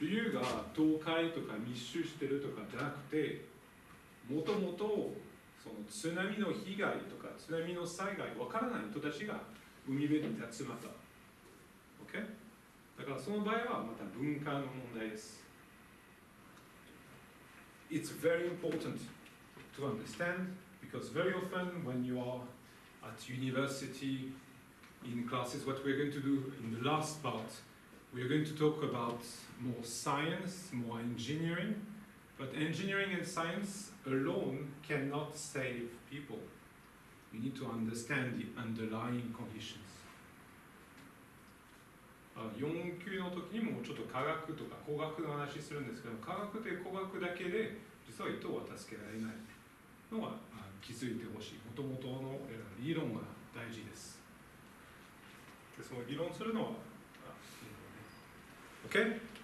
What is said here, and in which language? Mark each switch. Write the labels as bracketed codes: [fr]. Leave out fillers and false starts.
[ja] 理由が倒壊とか密集してるとかじゃなくて、もともとその津波の被害とか津波の災害わからない人たちが海辺に集まった。 [en] OK？ [ja] だからその場合はまた文化の問題です。 [en] It's very important to understand because very often when you are at university in classes, what we're going to do in the last part, we're going to talk about more science, more engineering, but engineering and science alone cannot save people. You need to understand the underlying conditions. [ja] 4級の時にもちょっと科学とか工学の話するんですけど、科学と工学だけで実は人は助けられないのは気づいてほしい。もともとの理論が大事です。で、その議論するのはOkay?